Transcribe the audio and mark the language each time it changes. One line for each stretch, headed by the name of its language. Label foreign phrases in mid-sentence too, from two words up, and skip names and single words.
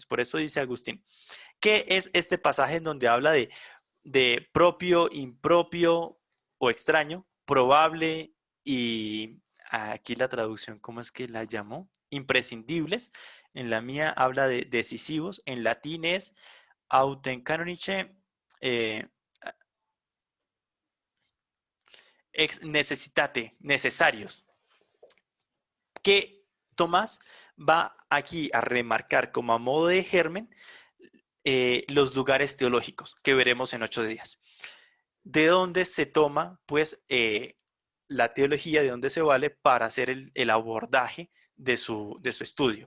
Spanish: Por eso dice Agustín, ¿qué es este pasaje en donde habla de propio, impropio o extraño, probable y aquí la traducción, ¿cómo es que la llamó? Imprescindibles. En la mía habla de decisivos. En latín es
Latin: autem canonice. ex necessitate,
Spanish: necesarios, que Tomás va aquí a remarcar como a modo de germen los lugares teológicos que veremos en 8 días. ¿De dónde se toma, pues, la teología, de dónde se vale para hacer el abordaje de su estudio?